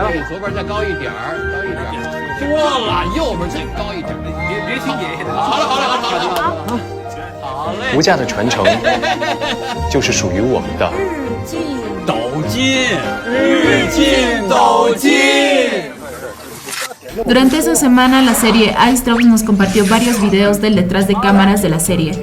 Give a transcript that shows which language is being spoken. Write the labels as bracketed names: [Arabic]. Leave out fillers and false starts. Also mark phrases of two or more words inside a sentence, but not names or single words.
[Chinese] 比左边再高一点儿，高一点儿。多了，右边再高一点儿。别听爷爷的。好了。好嘞。无价的传承，就是属于我们的。斗鸡。 日进斗金。 [Spanish] Durante esa semana, la serie iStrokes nos compartió varios videos del detrás de cámaras de la serie.